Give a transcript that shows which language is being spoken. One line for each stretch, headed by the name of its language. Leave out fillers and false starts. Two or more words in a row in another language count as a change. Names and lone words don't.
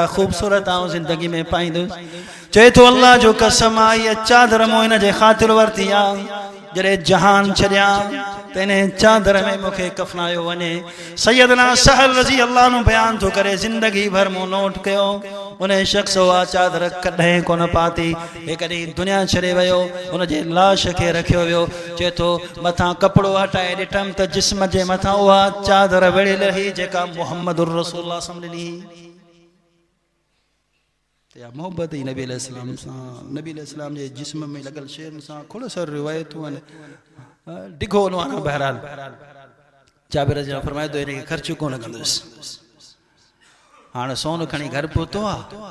Sindhi: ख़ूबसूरत आऊं ज़िंदगी में पाईंदुसि चए थो अल्लाह जो कसम आहे इहा चादर मूं हिन जे ख़ातिर वरिती आहे जॾहिं जहान छॾियां त इन चादर में मूंखे कफ़नायो वञे सैयदना सहल रज़ी अल्लाह नो बयान थो करे ज़िंदगी भर मूं नोट कयो उन शख़्स उहा चादर कॾहिं कोन पाती हिकु ॾींहुं दुनिया छॾे वियो उनजे लाश खे रखियो वियो चए थो मथां कपिड़ो हटाए ॾिठमि त जिस्म जे मथां उहा चादर विढ़ियल हुई जेका
Arabic: محمد رسول الله صلى الله عليه وسلم
Sindhi: ॾिनी या मोहब्बत ही नबी अलैहिस्सलाम सां नबी अलैहिस्सलाम जे जिस्म में लॻल शयुनि सां खोड़ सारी रिवायतूं आहिनि डिघो न आहे बहरहाल जाबिर जा फरमाए थो हिनखे ख़र्च कोन कंदुसि हाणे सोन खणी घर पहुतो आहे